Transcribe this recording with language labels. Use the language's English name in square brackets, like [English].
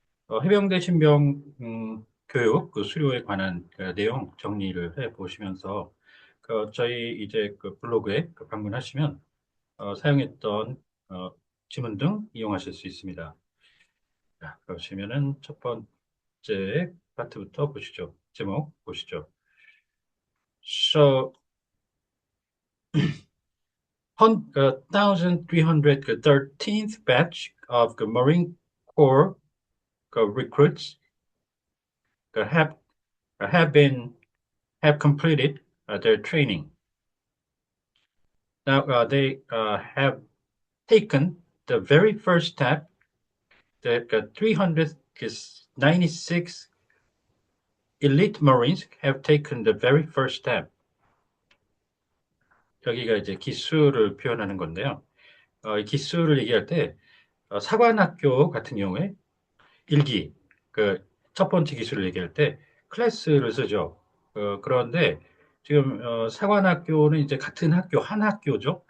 [Korean] 해병대 신병 교육 수료에 관한 내용 정리를 해 보시면서 저희 이제 블로그에 방문하시면 사용했던 어, 지문 등 이용하실 수 있습니다. 자, 그러시면은 첫 번째 파트부터 보시죠. 제목 보시죠. [English] So, 1313th batch of the Marine Corps recruits have have been have completed their training. Now they have taken the very first step. The 396 elite Marines have taken the very first step. [Korean] 여기가 이제 기수를 표현하는 건데요. 이 기수를 얘기할 때 사관학교 같은 경우에 일기 그 첫 번째 기수를 얘기할 때 클래스를 쓰죠. 그런데 지금 사관학교는 이제 같은 학교 한 학교죠.